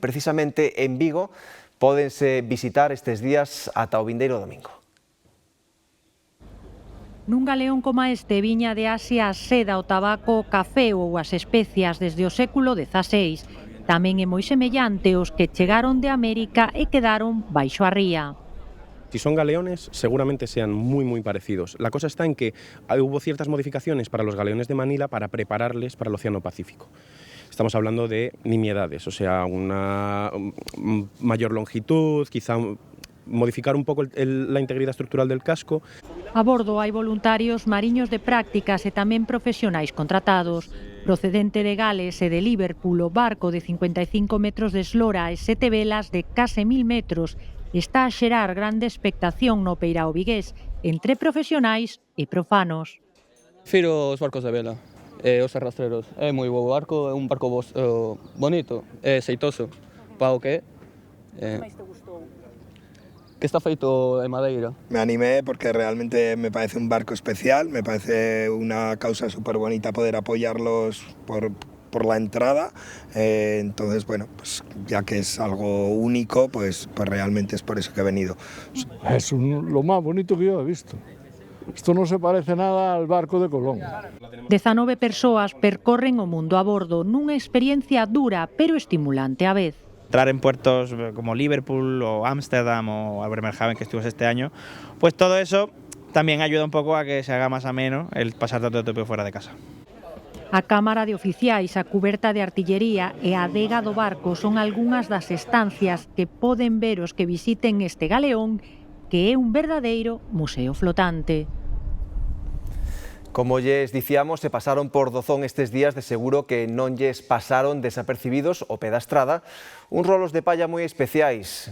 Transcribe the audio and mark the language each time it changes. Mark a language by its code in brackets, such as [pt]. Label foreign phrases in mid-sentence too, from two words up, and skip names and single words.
[gl] Precisamente en Vigo pódense visitar estes días ata o vindeiro domingo. Nun galeón como este viña de Asia a seda, o tabaco, o café ou as especias desde o século XVI. Tamén é moi semellante aos que chegaron de América e quedaron baixo a ría. [es] Si son galeones, seguramente sean muy parecidos. La cosa está en que hubo ciertas modificaciones para los galeones de Manila para prepararles para el Océano Pacífico. Estamos hablando de nimiedades, o sea, una mayor longitud, quizá modificar [gl] un pouco [es] la integridade estructural del casco. [gl] A bordo hai voluntarios, mariños de prácticas e tamén profesionais contratados. Procedente de Gales e de Liverpool, o barco de 55 metros de eslora e 7 velas de case 1000 metros está a xerar grande expectación no peirao vigués entre profesionais e profanos. Prefiro os barcos de vela e os arrastreros. É moi bo barco, é un barco bonito, é xeitoso. Para o que é? Que máis te gustou? Que está feito de madeira. [es] Me animé porque realmente me parece un barco especial, me parece una causa súper bonita poder apoyarlos por la entrada, entonces bueno, pues ya que es algo único, pues realmente es por eso que he venido. Es lo más bonito que yo he visto. Esto no se parece nada al barco de Colón. [gl] 19 persoas percorren o mundo a bordo nunha experiencia dura pero estimulante á vez. [es] Entrar en puertos como Liverpool o Ámsterdam o Bremerhaven que estuvimos este año, pues todo eso también ayuda un poco a que se haga más ameno el pasar tanto tiempo fuera de casa. [gl] A cámara de oficiais, a cuberta de artillería e a adega do barco son algunhas das estancias que poden ver os que visiten este galeón, que é un verdadeiro museo flotante. Como lles dicíamos, se pasaron por Dozón estes días, de seguro que non lles pasaron desapercibidos o pé da estrada uns rolos de palla moi especiais.